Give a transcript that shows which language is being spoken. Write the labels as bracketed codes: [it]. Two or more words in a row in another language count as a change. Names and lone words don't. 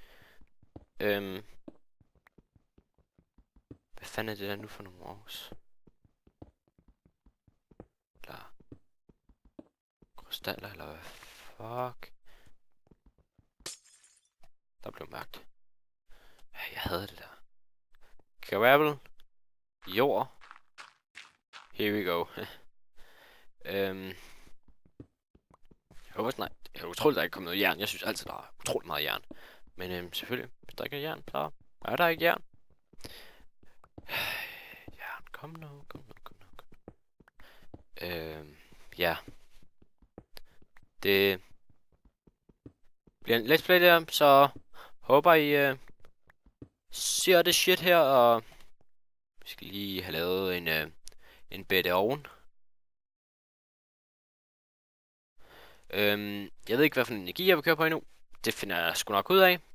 [da] Hvad fanden er det der nu for nogle års? Eller krystaller, eller hvad fuck? Der blev mørkt. Jeg havde det der. Gravel. Jord. [en] Here we go. [da] Jeg håber snart. Jeg er utroligt, der ikke kommer noget jern. Jeg synes altid, der er utroligt meget jern. Men selvfølgelig, hvis der ikke er jern, så er der ikke jern. Jern, kom nu. Ja. Det bliver en [en] let's play [da] der, så håber I ser det shit her, og vi skal lige have lavet en bedre ovn. Jeg ved ikke, hvad for en energi jeg vil køre på endnu. Det finder jeg sgu nok ud af.